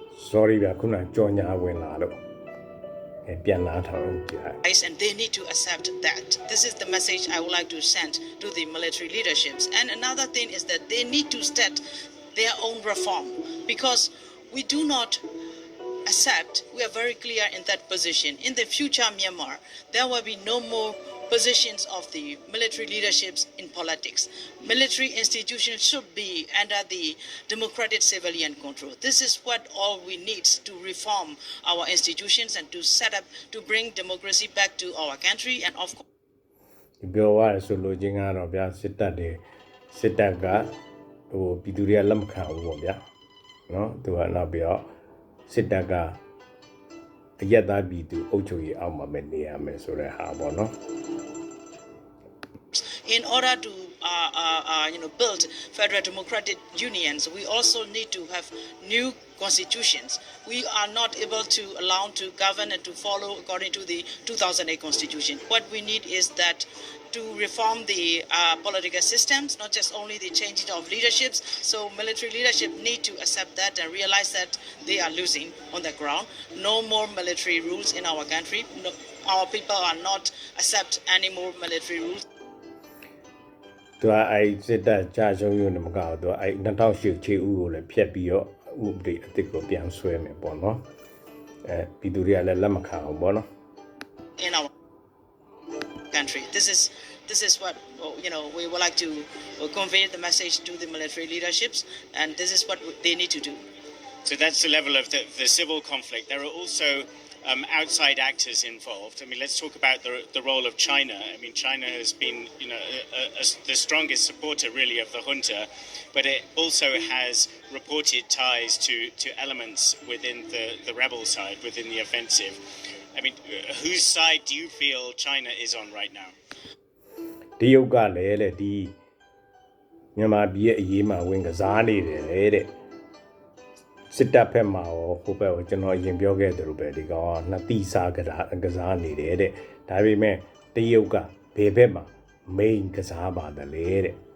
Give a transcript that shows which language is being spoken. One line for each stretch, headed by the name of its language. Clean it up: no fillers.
Burmese: sorry ဗျာခုနကြော်ညာဝင်လာလို့ပြန်လာထောင်ကြည့်
English: and they need to accept that. This is the message I would like to send to the military leaderships. And another thing is that they need to start their own reform because we do not accept, we are very clear in that position. In the future Myanmar, there will be no more positions of the military leaderships in politics. Military institutions should be under the democratic civilian control. This is what all we need to reform our institutions and to set up, to bring democracy back to our country and of course.
Burmese: ပြောရဆိုလို့ချင်းကတော့ဗျာစစ်တပ်ကဟိုပြည်သူတွေကလက်မခံဘူးပေါ့ဗျာနော်သူကနောက်ပြီးတော့စစ်တပ်ကအရက်သားပြည်သူအုပ်ချုပ်ရေးအောက်မှာပဲနေရမယ်ဆိုတဲ့ဟာပေါ့နော်
English: In order to build federal democratic unions, we also need to have new constitutions. We are not able to allow to govern and to follow according to the 2008 constitution. What we need is that to reform the political systems, not just only the changing of leaderships. So military leadership need to accept that and realize that they are losing on the ground. No more military rules in our country. No, our people are not accept any more military rules.
Burmese: သူကအဲ့စစ်တပ်ကြာရှုံးရုံနဲ့မကောက်တော့အဲ့2008ချေဦးကိုလည်းဖျက်ပြီးတော့ဥပဒေအသစ်ကိုပြန်ဆွဲမယ်ပေါ့နော်ပြည်သူတွေကလည်းလက်မခံအောင်ပေါ့နော်
English: In our country, this is what we would like to convey the message to the military leaderships, and this is what they need to do. So that's the level of the civil conflict. There are also outside actors involved. I mean, let's talk about the role of China. I mean, China has been, the strongest supporter really of the junta, but it also has reported ties to elements within the rebel side, within the offensive. I mean, whose side do you feel China is on right now?
Burmese: တရုတ်ကလည်းတဲ့ဒီမြန်မာပြည်ရဲ့အရေးမှာဝင်ကစားနေတယ်လေတဲ့စစ်တပ်ဖက်မှာရောဟိုဘက်ကိုကျွန်တော်အရင်ပြောခဲ့သလိုပဲဒီကောင်ကနှစ်တိစားကစားနေတယ်တဲ့ဒါပေမဲ့တရုတ်ကဘယ်ဘက်မှာ main ကစားပါတယ်လေတဲ့